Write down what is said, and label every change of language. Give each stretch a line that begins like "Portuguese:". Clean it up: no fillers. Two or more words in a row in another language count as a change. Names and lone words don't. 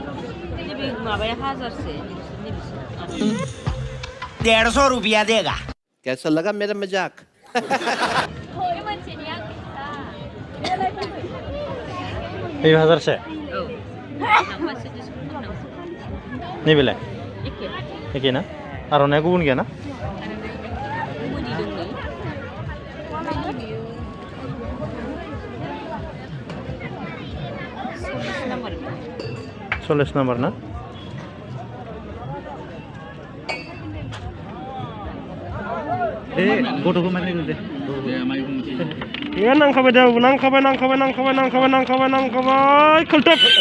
Hindi: 150 रुपया देगा। कैसा लगा मेरा मजाक?
Bodo: से नहीं बेले एके ना आर'नाया गुबुन गैया ना? चल्लिस नम्बर ना? गथ'खौ माने दे नांखाबाय दे नांखाबाय खोलथोब